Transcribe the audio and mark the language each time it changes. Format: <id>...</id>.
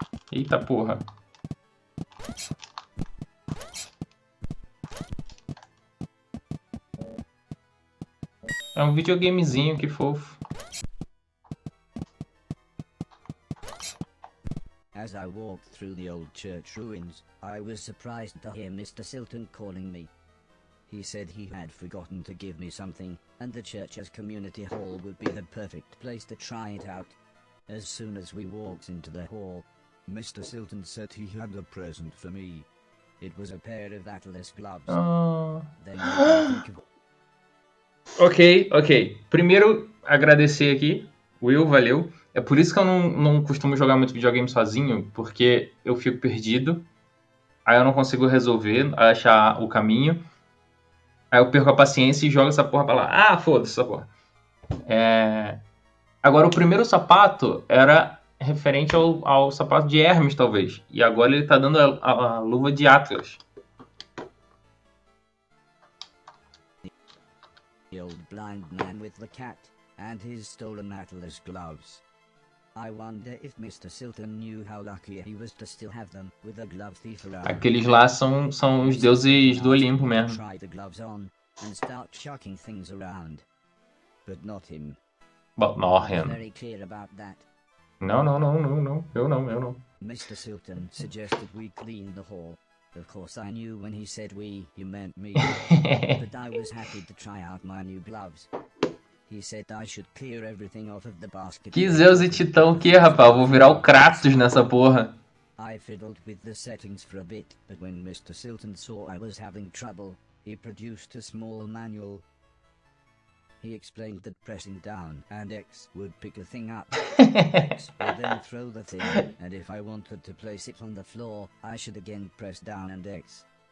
<pt>Eita porra. É um videogamezinho, que fofo.</pt> <en>As I walked through the old church ruins, I was surprised to hear Mr. Silton calling me. He said he had forgotten to give me something, and the church's community hall would be the perfect place to try it out. As soon as we walked into the hall, Mr. Silton said he had a present for me. It was a pair of Atlas gloves. Then made me think of... Ok.</en> <pt>Primeiro, agradecer aqui. Will, valeu. É por isso que eu não costumo jogar muito videogame sozinho, porque eu fico perdido. Aí eu não consigo resolver, achar o caminho. Aí eu perco a paciência e jogo essa porra pra lá. Ah, foda-se essa porra. Agora, o primeiro sapato era referente ao sapato de Hermes, talvez. E agora ele tá dando a luva de Atlas.</pt> <en>The old blind man with the cat, and his stolen Atlas gloves. I wonder if Mr. Silton knew how lucky he was to still have them with a glove thief around.</en> <pt>Aqueles lá são os deuses do Olimpo mesmo.</pt> <en>Try the gloves on and start chucking things around. But not him. But not I was him. very clear about that.</en> <pt>Não. Eu não.</pt> <en>Mr. Silton suggested we clean the hall. Of course I knew when he said we, he meant me. But I was happy to try out my new gloves. He said I should clear everything off of the basket.</en> <pt>Que Zeus e Titão o que, rapaz? Eu vou virar o Kratos nessa porra.</pt> <en>I fiddled with the settings for a bit, but when Mr. Silton saw I was having trouble, he produced a small manual. He explained that pressing down and X would pick a thing up. X would then throw the thing, and if I wanted to place it on the floor, I should again press down and X.</en>